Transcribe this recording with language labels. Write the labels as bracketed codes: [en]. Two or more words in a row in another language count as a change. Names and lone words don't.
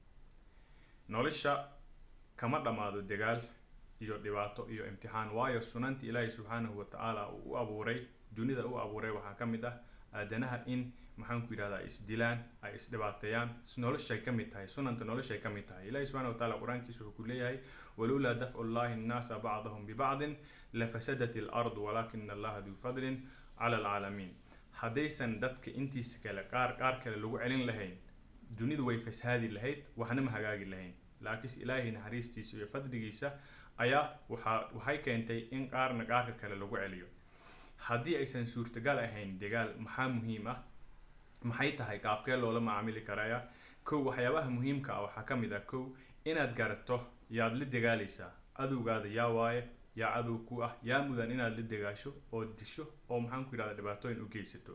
[so] Nolosha kama dhamaado dagaal iyo dhibaato iyo imtixaan waayo sunanti Ilaahay [ar] سبحانه وتعالى [so] uu abuuray dunida uu abuuray waxa kamid ah aadanaha in maxaan ku yiraahdaa isdilaan ay isdhibaateeyaan nolosha ay kamid tahay sunanta nolosha ay kamid tahay. [ar] Ilaahay سبحانه وتعالى [so] quraankiisa wuxuu ku leeyahay [ar] ولولا دفع الله الناس بعضهم ببعض لفسدت الأرض ولكن الله ذو فضل على العالمين. [so] Hadaysan dadka intiisa kale qaar kale lagu celin lahayn dunidu way fasaadi lahayd waxna ma hagaagi lahayn. laakiin Ilaahay naxariistiisa iyo fadligiisa ayaa waxay keentay in qaarna qaarka kale lagu celiyo. Haddii aysan suurtagal ahayn dagaal maxaa muhiim ah maxay tahay qaabkee loola macaamili karaya kow waxyaabaha muhiimka ah waxaa kamid ah kow inaad garato yaad la dagaalaysaa adowgaada yaa waaye yaa adow ku ah yaa mudan inaad la dagaasho oo disho oo maxaan ku yiraahdaa dhibaatooyin u geysato.